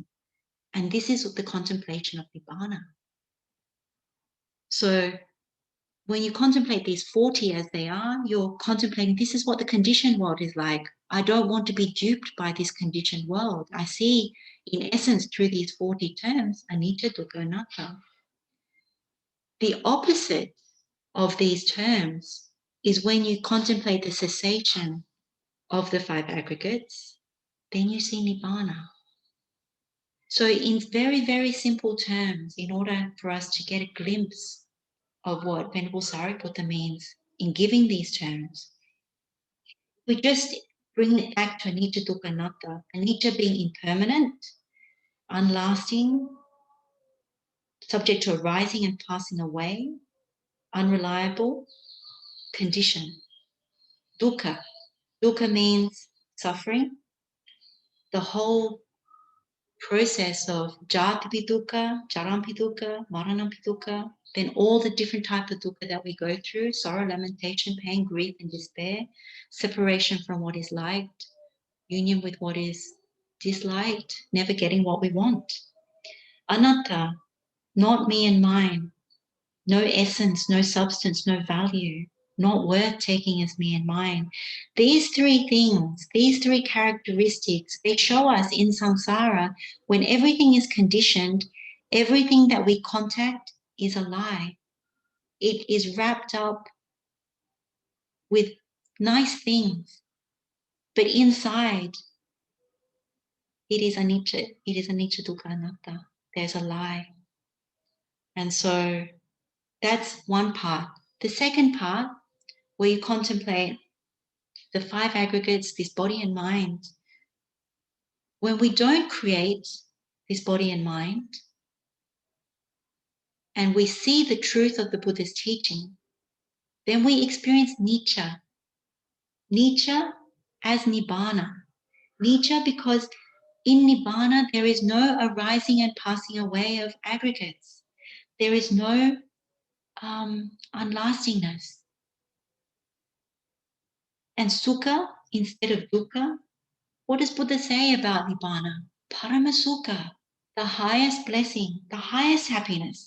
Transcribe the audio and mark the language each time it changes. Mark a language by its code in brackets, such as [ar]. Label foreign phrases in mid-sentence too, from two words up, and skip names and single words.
[en] And this is the contemplation of Nibbana. So when you contemplate these 40 as they are, you're contemplating this is what the conditioned world is like. I don't want to be duped by this conditioned world. I see, in essence, through these 40 terms, [pi] anicca, dukkha, anatta. [en] The opposite of these terms is when you contemplate the cessation of the 5 aggregates, then you see Nibbana. So in very, very simple terms, in order for us to get a glimpse of what Venerable Sariputta means in giving these terms, we just bring it back to [pi] anicca, dukkha, anatta. [en] Anicca being impermanent, unlasting, subject to arising and passing away, unreliable, conditioned. Dukkha. Dukkha means suffering. The whole process of [pi] jati dukkha, charampi dukkha, maranampi dukkha, [en] then all the different types of dukkha that we go through, sorrow, lamentation, pain, grief, and despair, separation from what is liked, union with what is disliked, never getting what we want. Anatta, not me and mine, no essence, no substance, no value, not worth taking as me and mine. These 3 things, these 3 characteristics, they show us in samsara, when everything is conditioned, everything that we contact is a lie. It is wrapped up with nice things, but inside it is [pi] anicca, dukkha, anatta. [en] There's a lie. And so that's one part. The second part, where you contemplate the 5 aggregates, this body and mind. When we don't create this body and mind, and we see the truth of the Buddha's teaching, then we experience Nicca. Nicca as Nibbana. Nicca because in Nibbana there is no arising and passing away of aggregates. There is no unlastingness. And Sukha instead of Dukkha. What does Buddha say about Nibbana? Paramasukha, the highest blessing, the highest happiness.